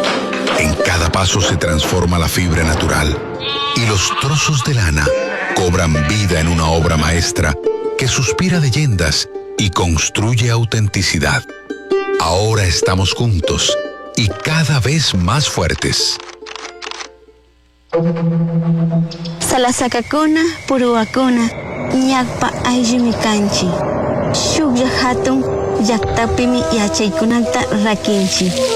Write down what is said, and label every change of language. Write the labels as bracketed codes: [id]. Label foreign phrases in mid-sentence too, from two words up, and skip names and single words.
[es] En cada paso se transforma la fibra natural y los trozos de lana cobran vida en una obra maestra que suspira leyendas y construye autenticidad. Ahora estamos juntos y cada vez más fuertes. [qu] Salasakakuna, puruakuna, ñakpa ayllimi kanchi. Shuklla hatun, llaktapimi yachaykunata rakinchi.